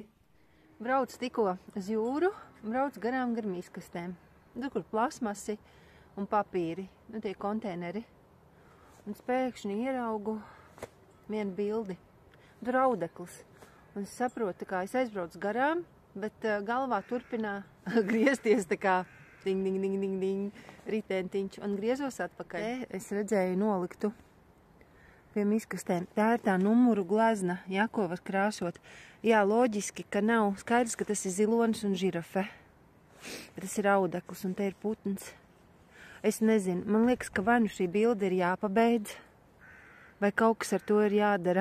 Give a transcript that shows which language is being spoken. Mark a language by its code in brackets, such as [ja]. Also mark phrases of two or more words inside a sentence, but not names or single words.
[lv] Brauc tikko uz jūru, brauc garām izkastēm. Tur, kur plasmasi un papīri, nu tie konteineri. Un pēkšņi ieraugu vienu bildi. Tur audeklis. Un es saprotu, kā es aizbraucu garām, bet galvā turpinā griezties tā kā ding, ding, ding, ding, ding, ritentiņš. Un griezos atpakaļ. Es redzēju noliktu pie izkastēm. Tā ir tā numuru glezna, ja, ko var krāsot. Jā, loģiski, ka nav skaidrs, ka tas ir zilonis un žirafe. Bet tas ir audeklis un te ir putns. Es nezinu, man liekas, ka vai nu šī bilde ir jāpabeidz, vai kaut kas ar to ir jādara.